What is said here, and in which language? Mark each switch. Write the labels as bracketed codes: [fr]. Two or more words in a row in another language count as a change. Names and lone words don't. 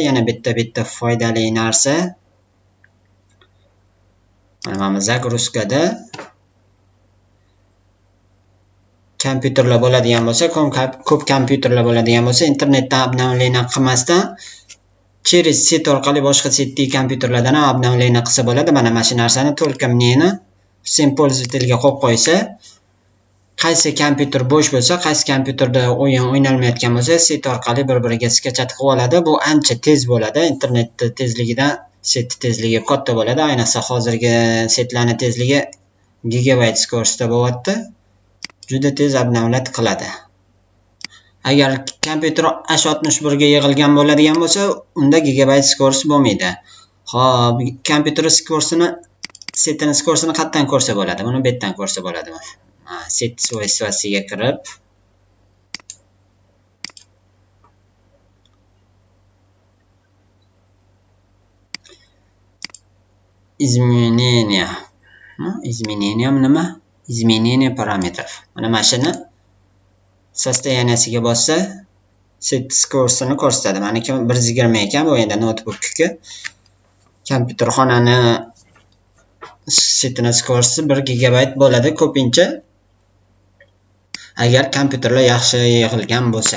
[uz] Yana bitta foydali narsa. Mana загрузкада kompyuterlar bo'ladigan bo'lsa, ko'p kompyuterlar bo'ladigan bo'lsa, internetdan obnovleniya qilmasdan [ru] через set [uz] orqali boshqa setdagi kompyuterlardan ham obnovleniya qilsa bo'ladi. Mana shu narsani только meni [ru] всем пользовательga [uz] qo'yib qo'ysa, qaysi kompyuter bo'sh bo'lsa, qaysi kompyuterda o'yin o'ynalmayotgan bo'lsa, set orqali bir-biriga skachat qilib oladi. Bu ancha tez bo'ladi. Internet tezligidan set tezligi katta bo'ladi. Ayniqsa hozirgi setlarning tezligi [ru] gigabayt skoroskda [uz] bo'lyapti. Juda tez obnovlat qiladi. Agar kompyuter H61 ga yig'ilgan bo'ladigan bo'lsa, unda [ru] gigabayt skorosk [uz] bo'lmaydi. Xo'p, kompyuter skorosini, setning skorosini qayerdan ko'rsa bo'ladi? Buni bu yerdan ko'rsa bo'ladi. Set svойствосiga kirib изменения. [ru] Изменениям nima? Изменение параметров. [uz] Mana shuni состоянияsiga bossa, set skorosini ko'rsatadi. Meniki 120 ekan, bu endi notebookga. Kompyuter xonani setning skorosi 1 gigabayt bo'ladi ko'pincha. Agar kompyuterlar yaxshi yig'ilgan bo'lsa.